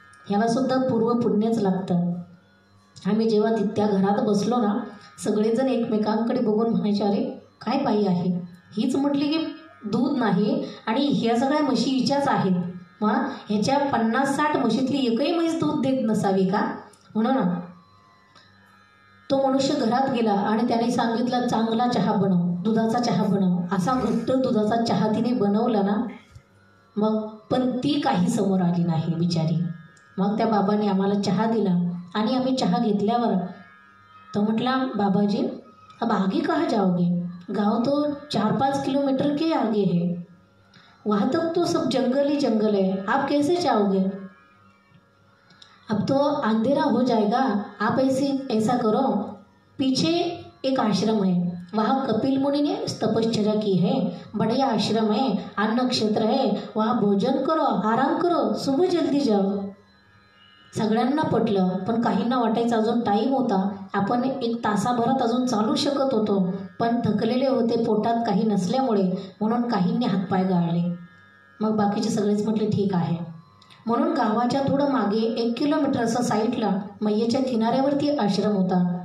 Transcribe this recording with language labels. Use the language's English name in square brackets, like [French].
[Marathi] ह्याला सुद्धा पूर्वपुण्यच लागतं. आम्ही जेव्हा त्या घरात बसलो ना, सगळेजण एकमेकांकडे बघून म्हणायचे, अरे काय बाई आहे हीच, म्हटली की दूध नाही आणि ह्या सगळ्या म्हशी हिच्याच आहेत, ह्याच्या 50-60 म्हशीतली एकही म्हैस दूध देत नसावी का. म्हणून तो मनुष्य घरात गेला आणि त्याने सांगितलं, चांगला चहा बनव, दुधाचा चहा बनव. असा घट्ट दुधाचा चहा तिने बनवला ना, मग पण ती काही समोर आली नाही बिचारी. मग त्या बाबाने आम्हाला चहा दिला आणि आम्ही चहा घेतल्यावर तो म्हटला, [Hindi] बाबाजी अब आगे कहाँ जाओगे, गांव तो 4-5 किलोमीटर के आगे है, वहाँ तक तो सब जंगल ही जंगल है, आप कैसे जाओगे, अब तो अंधेरा हो जाएगा, आप ऐसा करो, पीछे एक आश्रम है, वहाँ कपिल मुनि ने तपश्चर्या की है, बढ़िया आश्रम है, अन्न क्षेत्र है, वहाँ भोजन करो, आराम करो, सुबह जल्दी जाओ. [Marathi] सगळ्यांना पटलं, पण काहींना वाटायचं अजून टाईम होता, आपण 1 तासाभरात अजून चालू शकत होतो, पण थकलेले होते, पोटात काही नसल्यामुळे, म्हणून काहींनी हातपाय गाळले. मग बाकीचे सगळेच म्हटले ठीक आहे. म्हणून गावाच्या थोडं मागे 1 किलोमीटर असं साईडला मैयेच्या किनाऱ्यावरती आश्रम होता.